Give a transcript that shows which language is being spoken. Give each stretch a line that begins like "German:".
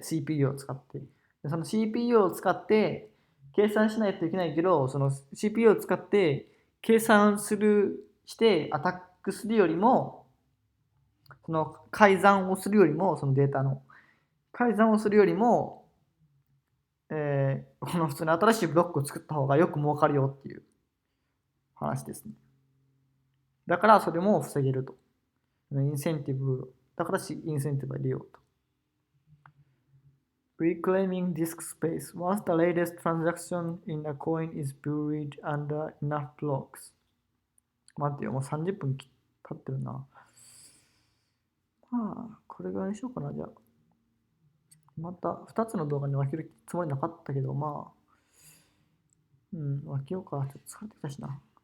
Japanese: CPU を使って。その CPU を使って計算しないといけないけど、その CPU を使って計算してアタックするよりも、その改ざんをするよりも、そのデータの改ざんをするよりも、この普通に新しいブロックを作った方がよく儲かるよっていう話ですね。だからそれも防げると。インセンティブ、だからインセンティブを入れようと。
English: Reclaiming disk space. Once the latest transaction in a coin is buried under enough blocks.
Japanese: 待ってよ、もう30分経ってるな。これぐらいにしようかな、じゃあ。また2つの動画に分けるつもりなかったけど、分けようか。ちょっと疲れてきたしな。